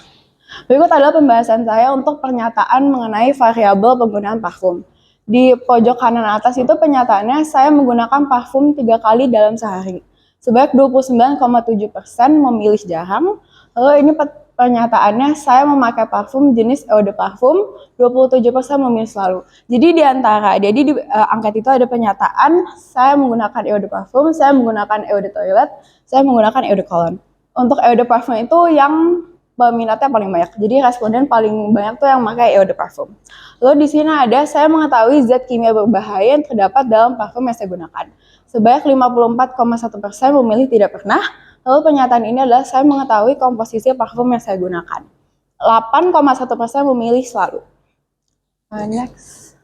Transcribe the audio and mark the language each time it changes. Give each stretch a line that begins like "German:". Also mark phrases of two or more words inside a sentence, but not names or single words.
Indonesian: Berikut adalah pembahasan saya untuk pernyataan mengenai variabel penggunaan parfum. Di pojok kanan atas itu pernyataannya saya menggunakan parfum 3 kali dalam sehari. Sebanyak 29,7% memilih jarang. Lalu ini pernyataannya saya memakai parfum jenis
French: eau de parfum,
Indonesian: 27% memilih selalu. Jadi di angket itu ada pernyataan saya menggunakan
French: eau de parfum,
Indonesian: saya menggunakan
French: eau de toilet,
Indonesian: saya menggunakan
French: eau de cologne.
Indonesian: Untuk
French: eau de parfum
Indonesian: itu yang peminatnya paling banyak. Jadi responden paling banyak tuh yang pakai
French: eau de parfum.
Indonesian: Lalu di sini ada saya mengetahui zat kimia berbahaya yang terdapat dalam parfum yang saya gunakan. Sebanyak 54,1% memilih tidak pernah. Lalu pernyataan ini adalah saya mengetahui komposisi parfum yang saya gunakan. 8,1% memilih selalu. Next.